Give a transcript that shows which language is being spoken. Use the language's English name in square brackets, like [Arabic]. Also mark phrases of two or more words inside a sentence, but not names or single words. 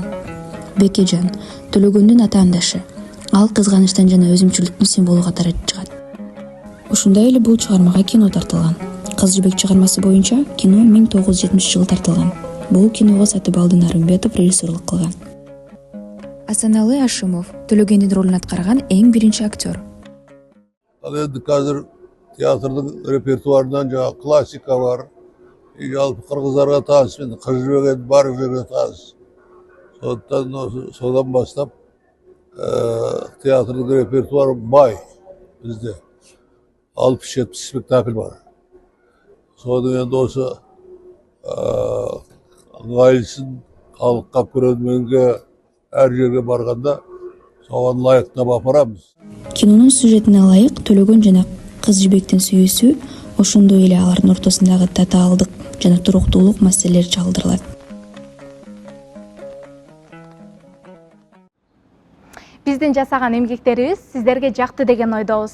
[Kyrgyz] Бекежан Төлөгөндүн атаандашы. Ал кызганычтан жана өзүмчүлүктүн символу катары чыгат. Ушундай эле бул чыгармага кино тартылган. Кыз жибек чыгармасы боюнча кино 1970-жылы тартылган. Бул киного Сатыбалды Нарымбетов режиссерлук кылган. Асаналы Ашимов Төлөгөндүн ролун аткарган эң биринчи актер. [Kazakh] Ал енді қазір театрдың репертуарынан жаңа классика бар. Жалпы қырғыздарға таныс, мен Қыз жібек барлық жерге таныс. Содан бастап театрдың репертуары бай бізде. 60-70 спектакль бар. Содан енді осы ыңғайлысын халыққа, көрерменге әр жерге барғанда соған лайықтап апарамыз. [Kyrgyz] Кинонун сюжетине ылайык Төлөгөн жана кыз жибектин сүйүүсү, ошондой эле алардын ортосундагы татаалдык жана туруктуулук маселелери чагылдырылат. Биздин жасаган эмгектерибиз сиздерге жакты деген ойдобуз.